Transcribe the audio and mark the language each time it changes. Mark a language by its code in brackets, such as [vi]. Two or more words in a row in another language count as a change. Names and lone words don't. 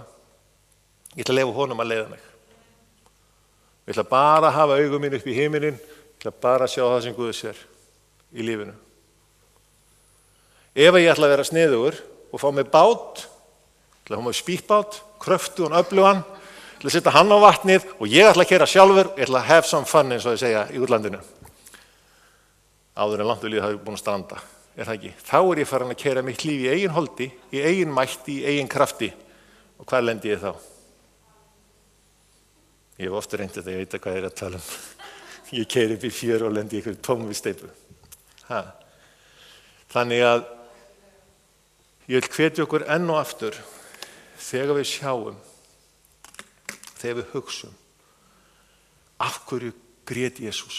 [is] Ég ætla að leyfa honum að leiða mig. Ég ætla bara að hafa augum mín upp í himinin, ég ætla bara að sjá það sem Guð sér í lífinu. Ef ég ætla að vera sniðugur og fá mig bát, ég ætla að fá mig spýttbát, kröftugan, öflugan, ég ætla að setja hann á vatnið og ég ætla að keyra sjálfur, ég ætla að [en] have some fun [is] eins og þau segja í útlandinu. Áður en langt við lífið hafi búin að stranda. það ekki? Þá ég farin að keyra mitt líf í eigin holdi, í eigin mætti, í eigin krafti. Og hvað lendi ég þá? Ég hef ofta reynt þetta, ég veit hvað ég að tala um. Ég keyri upp í fjöru og lendi í einhverju tómvísteipu. Þannig að ég vil hvetja okkur enn og aftur þegar við sjáum, þegar við hugsum, af hverju grét Jesús?